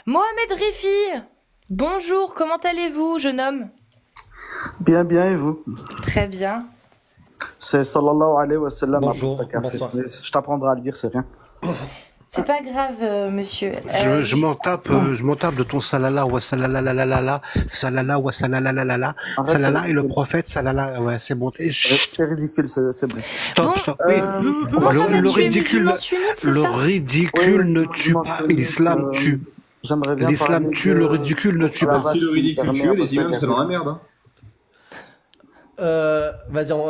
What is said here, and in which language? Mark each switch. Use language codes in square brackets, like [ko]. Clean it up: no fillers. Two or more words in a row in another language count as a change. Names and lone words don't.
[fr] Mohamed Rifi, bonjour, comment allez-vous, jeune homme? Bien, bien, et vous? Très bien. C'est [ar] صلى الله عليه وسلم. [fr] Bonjour, bonsoir. Je t'apprendrai à le dire, c'est rien. C'est pas grave, monsieur. Je m'en tape de ton salala wa salala salala wa salala Arrête, salala et le ridicule. prophète salala. Ouais, c'est bon. C'est ridicule, c'est bon. Stop, Bon, stop. Oui. Mohamed, Le tu es ridicule, musulman sunnite, c'est le ça? ridicule Oui, ne tue musulman pas. sunnite, L'islam tue. j'aimerais bien L'islam parler tue, le ridicule ne tue pas. l'esclavage, Si le s'il me ridicule permet, tue, les Apostat imams seraient dans la Gazali. merde. Hein. Vas-y,